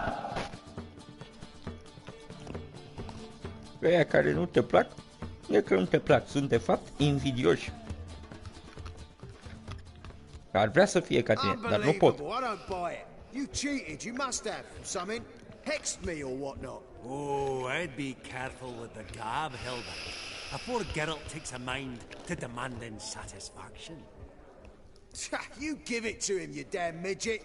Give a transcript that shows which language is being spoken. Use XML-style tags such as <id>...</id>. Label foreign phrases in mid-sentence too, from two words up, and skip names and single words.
<ro>Ăia care nu te plac, e că nu te plac, sunt de fapt invidioși. Ar vrea să fie ca tine, dar nu pot.</ro> <en>You cheated, you must have something. Hexed me or whatnot. Oh, I'd be careful with the gab, Hilda. Before Geralt takes a mind to demanding satisfaction. You give it to him, you damn midget.</en>